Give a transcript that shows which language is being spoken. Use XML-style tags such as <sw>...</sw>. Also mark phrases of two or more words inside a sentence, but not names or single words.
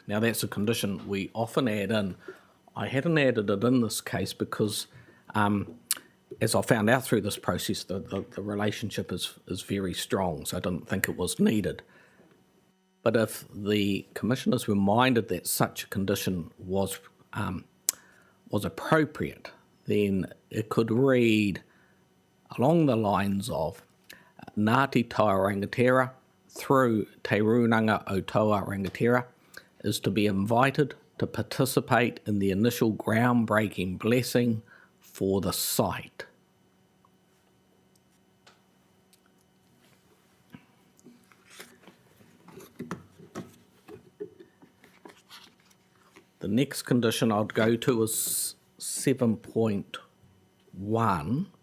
<en>Now that's a condition we often add in. I hadn't added it in this case because as I found out through this process, the relationship is very strong, so I didn't think it was needed. But if the Commission is reminded that such a condition was appropriate, then it could read along the lines of Ngāti Toa Rangatira through Te Runanga o Toa Rangatira is to be invited to participate in the initial groundbreaking blessing for the site. The next condition I'd go to is 7.1.</en>